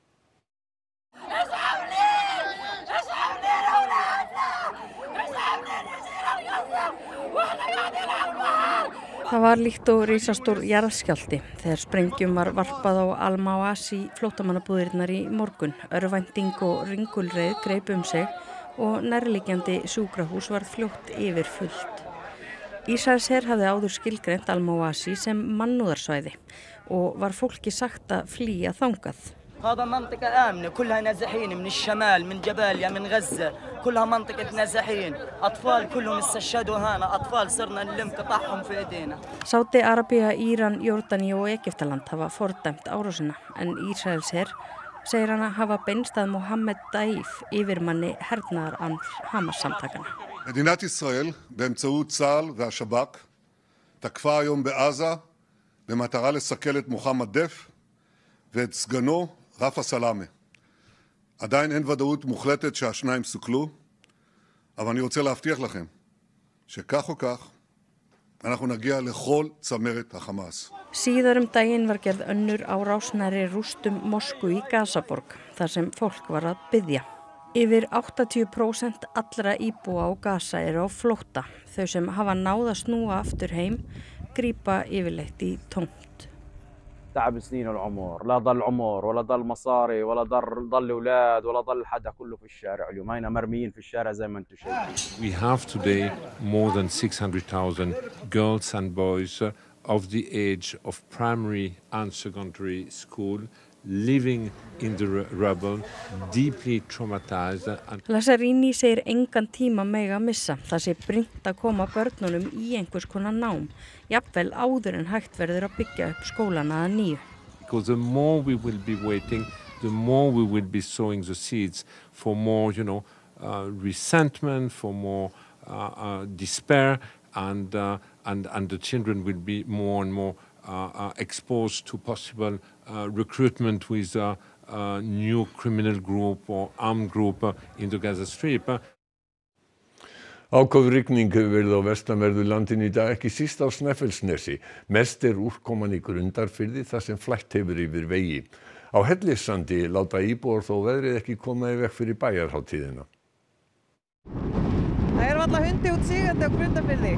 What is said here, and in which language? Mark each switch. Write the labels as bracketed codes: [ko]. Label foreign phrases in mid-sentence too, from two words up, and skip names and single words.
[is] Það var líkt og risastór jarðskjálfti þegar sprengjum var varpað á Al-Mawasi flóttamannabúðirnar í morgun. Örvænting og ringulreið greip sig og nærliggjandi sjúkrahús var fljótt yfirfullt. Ísraelsher hafði áður skilgreint Al-Mawasi sem mannúðarsvæði og var fólki sagt að flýja þangað. [ar] هذا منطقة آمنة كلها نازحين من الشمال من جباليا من غزة كلها منطقة نازحين أطفال كلهم استشهدوا هنا أطفال صرنا نلم قطعهم في إيدينا. [is] Sádi-Arabía, Íran, Jórdaníu og Egyptaland hafa fordæmt árásina en Ísraelsher segir hana hafa beinst að Mohammed Daif yfirmanni hernaðar Hamas-samtakana. [he] מדינת ישראל באמצעות צה"ל והשב"כ תקפה היום בעזה במטרה לסכל את מוחמד דף ואת סגנו רפה סלאמה. עדיין אין ודאות מוחלטת שהשניים סוכלו, אבל אני רוצה להבטיח לכם שכך או כך אנחנו נגיע לכל צמרת החמאס. [is] Síðar daginn var gerð önnur árás nærri rústum mosku í Gazaborg, þar sem fólk var að biðja. Yfir 80% allra íbúa á Gaza eru á flótta. Þau sem hafa náð að snúa aftur heim grípa yfirleitt í tómt. [ar] تعب سنين العمر لا ضل عمر ولا ضل مصاري ولا ضل اولاد ولا ضل حدا كله في الشارع اليوم هنا مرميين في الشارع زي ما انتم شايفين. [en] We have today more than 600,000 girls and boys of the age of primary and secondary school living in the rubble, deeply traumatized. [is] Lazzarini segir engan tíma mega missa. Það sé brýnt að koma börnunum í einhvers konar nám, jafnvel áður en hægt verður að byggja upp skólana að nýju. [en] Because the more we will be waiting, the more we will be sowing the seeds for more, resentment, for more despair, and the children will be more and more exposed to possible recruitment with a new criminal group or armed group in the Gaza Strip. [is] Áköf rigning hefur verið á vestanverðu landinu í dag, ekki síst á Snæfellsnesi. Mest úrkoman í Grundarfirði þar sem flætt hefur yfir vegi. Á Hellissandi láta íbúar þó veðrið ekki koma í veg fyrir bæjarhátíðina. Það varla hundi út sigandi á Grundarfirði.